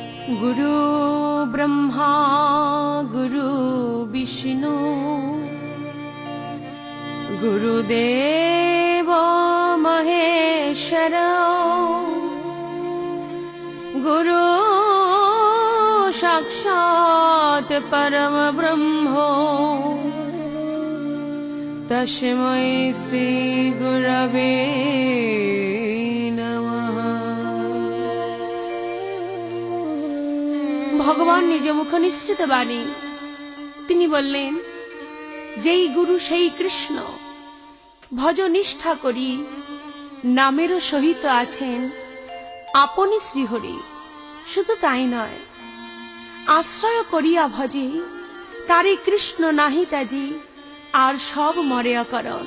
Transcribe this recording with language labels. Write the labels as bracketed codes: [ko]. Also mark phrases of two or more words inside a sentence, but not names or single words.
[sa] गुरु ब्रह्मा गुरु विष्णु गुरुदेव महेश्वर गुरु साक्षात् परम ब्रह्म तस्मै श्री गुरवे नमः। [bn] ভগবান নিজ মুখ নিশ্চিত বাণী তিনি বললেন, যেই গুরু সেই কৃষ্ণ, ভজ নিষ্ঠা করি নামেরও সহিত আছেন আপনি শ্রীহরি। শুধু তাই নয়, আশ্রয় করিয়া ভজে তারে কৃষ্ণ নাহি তাজি আর সব মরে অকরণ।